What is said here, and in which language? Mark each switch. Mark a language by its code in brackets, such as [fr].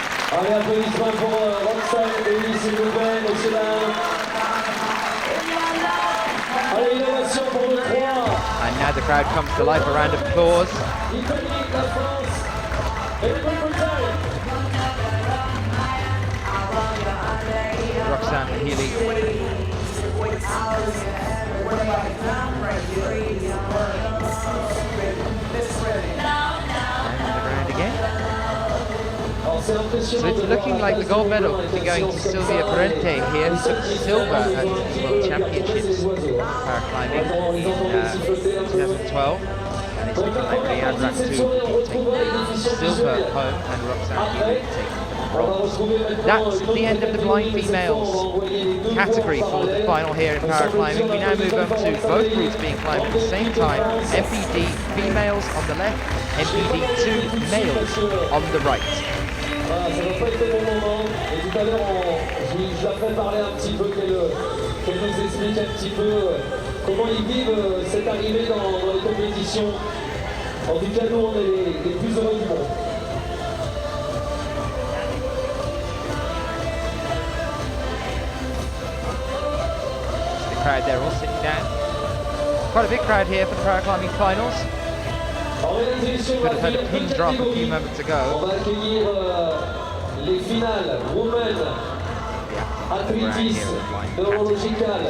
[fr] Allez, applaudissements pour Roxane Hilly, s'il vous plaît, messieurs, dames. Allez, innovation pour le 3. [en] And now the crowd comes to life, a round of applause. [fr] Italie, la France, et le Grande-Bretagne. Roxane Hilly. [en] And the ground again. So it's looking like the gold medal could be going to Silvia Parente here, who took silver at the World Championships paraclimbing in 2012. And it's looking like Rian Raktu will take silver home and Roxane Hilly taking bronze. That's the end of the blind females category for the final here in paraclimbing. We now move on to both routes being climbed at the same time. MPD females on the left, MPD 2 males on the right. [fr] Voilà, ça va pas être le bon moment. Et tout à l'heure, je la ferai parler un petit peu, qu'elle nous explique un petit peu comment ils vivent cette arrivée dans les compétitions. En tout cas, nous, on est les plus heureux du monde. [en] The crowd there all sitting down. Quite a big crowd here for the Paraclimbing Finals. Could have had a pin drop a few moments ago. [fr] On va accueillir les finales women athlétisme neurological.